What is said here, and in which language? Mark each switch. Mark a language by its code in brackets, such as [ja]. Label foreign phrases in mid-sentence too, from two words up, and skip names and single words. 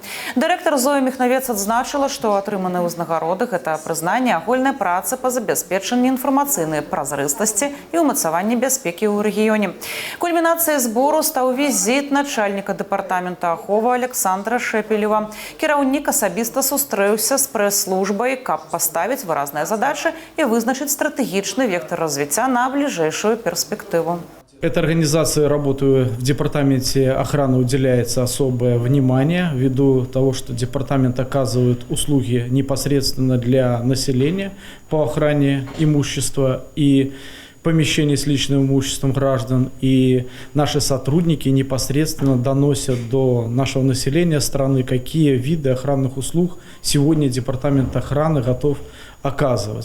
[be] Дырэктар Зоя Міхнавец адзначыла, што атрыманыя ўзнагароды – гэта прызнанне агульнай працы па забяспечанні інфармацыйнай празрыстасці і ўмацаванні бяспекі ў рэгіёне. Кульмінацыяй збору стаў візіт начальніка дэпартамента аховы Александра Шэпелева. Кіраўнік асабіста сустрэўся з прэс-службай, каб паставіць выразныя задачы і вызначыць стратэгічны вектор развіцця на бліжэйшую перспективу. [ru] Этой организации, работаю в департаменте охраны, уделяется особое внимание ввиду того, что департамент оказывает услуги непосредственно для населения по охране имущества и помещений с личным имуществом граждан, и наши сотрудники непосредственно доносят до нашего населения страны, какие виды охранных услуг сегодня департамент охраны готов оказывать.